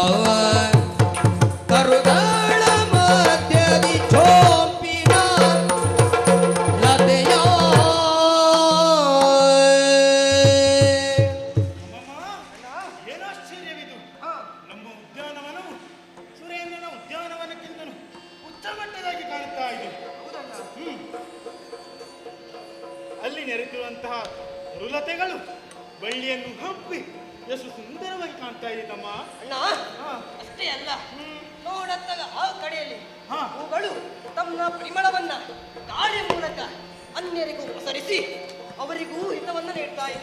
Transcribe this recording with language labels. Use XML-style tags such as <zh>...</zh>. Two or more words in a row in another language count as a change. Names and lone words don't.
<kn>ಕರುದಳ ಮಧ್ಯದಿ ಚೋಪಿನ ಲತೆಯ ಏನಾಶ್ಚರ್ಯವಿದು. ನಮ್ಮ ಉದ್ಯಾನವನವು ಸುರೇಂದ್ರನ ಉದ್ಯಾನವನಕ್ಕಿಂತಲೂ ಉಚ್ಚ ಮಟ್ಟದಾಗಿ ಕಾಣುತ್ತಾ ಇದೆ. ಅಲ್ಲಿ ನೆರೆತಿರುವಂತಹ ಮೃಲತೆಗಳು ಬಳ್ಳಿಯನ್ನು ಹಬ್ಬಿ ಎಷ್ಟು ಸುಂದರವಾಗಿ ಕಾಣ್ತಾ ಇದೆ ತಮ್ಮ. ಅಣ್ಣ ಹಾ. ಅಷ್ಟೇ ಅಲ್ಲ, ನೋಡತ್ತಾಗ ಆ ಕಡೆಯಲ್ಲಿ ಹಾ. ಹೂಗಳು ತಮ್ಮ ಪರಿಮಳವನ್ನ ಗಾಳಿ ಮೂಲಕ ಅನ್ಯರಿಗೂ ಪಸರಿಸಿ ಅವರಿಗೂ ಹಿತವನ್ನ ನೀಡ್ತಾ ಇದೆ.</kn>